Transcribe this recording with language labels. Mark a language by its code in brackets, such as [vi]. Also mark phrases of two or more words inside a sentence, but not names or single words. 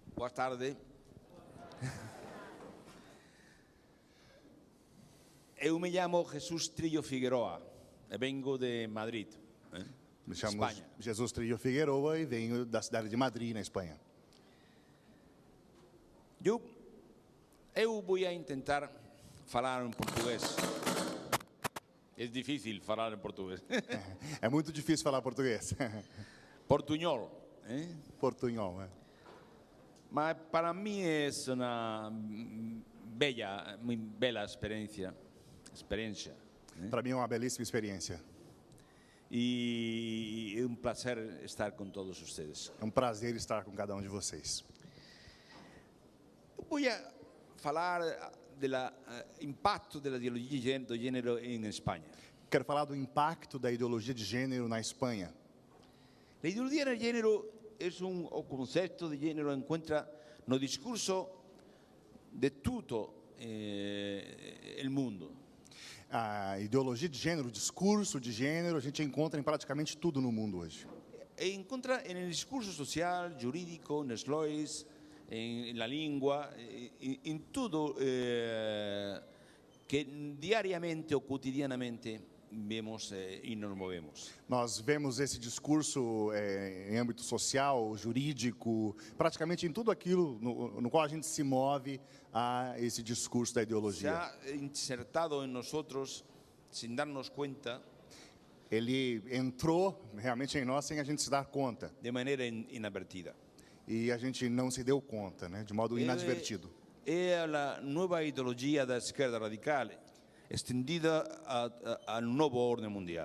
[pt] Boa tarde. [es] Eu me llamo Jesús Trillo Figueroa e vengo de Madrid, [pt] Me chamo Espanha. Jesus Trillo Figueroa e venho da cidade de Madrid, na Espanha. Eu vou tentar falar em português. É difícil falar em português. É muito difícil falar português. [es] Portuñol. [pt] Portunhol, né? [es] Mas para mí es una bella, muy bella experiencia. [pt] Para mim é uma belíssima experiência. [es] Y es un placer estar con todos ustedes. [pt] É um prazer estar com cada um de vocês. [es] Voy a falar del impacto de la ideología de género en España. [pt] Quero falar do impacto da ideologia de gênero na Espanha. [es] La ideología de género es o concepto de género encuentra [pt] no discurso [es] de todo el mundo. [pt] A ideologia de gênero, o discurso de gênero, a gente encontra em praticamente tudo no mundo hoje. [es] Encuentra en el discurso social, jurídico, en las leyes, en la lengua, en todo que diariamente o cotidianamente vemos e nos movemos. [pt] Nós vemos esse discurso em âmbito social, jurídico, praticamente em tudo aquilo no qual a gente se move a esse discurso da [es] Se [pt] ideologia. [es] ha insertado en nosotros sin darnos cuenta, [pt] Ele entrou realmente em nós sem a gente se dar conta. [es] de manera inadvertida. [pt] E a gente não se deu conta, né, de modo inadvertido. É a nova ideologia da esquerda radical, estendida ao novo ordem mundial.